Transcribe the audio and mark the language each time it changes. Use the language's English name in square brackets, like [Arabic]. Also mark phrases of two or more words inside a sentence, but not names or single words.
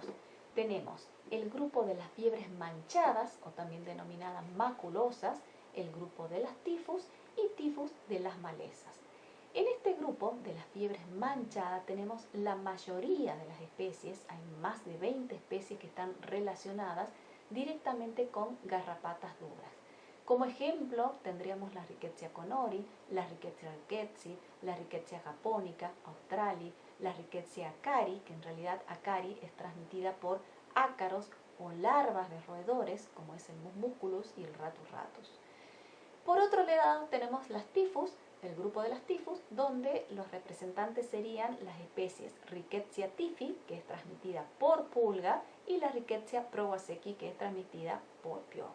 [Spanish] Tenemos el grupo de las fiebres manchadas o también denominadas maculosas, el grupo de las tifus y tifus de las malezas. En este grupo de las fiebres manchadas tenemos la mayoría de las especies, hay más de 20 especies que están relacionadas directamente con garrapatas duras. Como ejemplo tendríamos la Rickettsia conori, la Rickettsia rickettsii, la Rickettsia japonica, australi, la Rickettsia acari, que en realidad acari es transmitida por ácaros o larvas de roedores, como es el Musculus y el Ratus ratus. Por otro lado tenemos las tifus, el grupo de las tifus, donde los representantes serían las especies Rickettsia tifi, que es transmitida por pulga, y la Rickettsia prowazekii, que es transmitida por piojo.